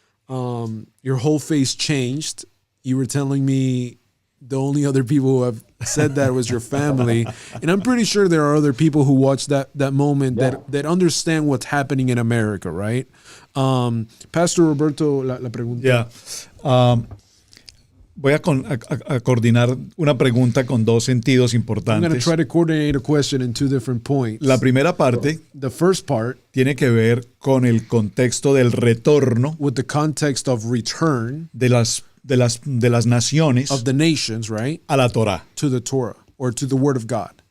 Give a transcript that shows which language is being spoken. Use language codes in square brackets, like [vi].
[en] Your whole face changed. You were telling me the only other people who have said that was your family. And I'm pretty sure there are other people who watch that moment that understand what's happening in America, right? [es] Pastor Roberto, la pregunta. Voy a coordinar una pregunta con dos sentidos [en] I'm going to [es] importantes. [en] try to coordinate a question in two different points. [es] La primera parte [en] The first part, [es] tiene que ver con el contexto del retorno [en] with the context of return [es] de las naciones [en] of the nations, right, [es] a la Torá. [en] to the Torah or to the Word of God.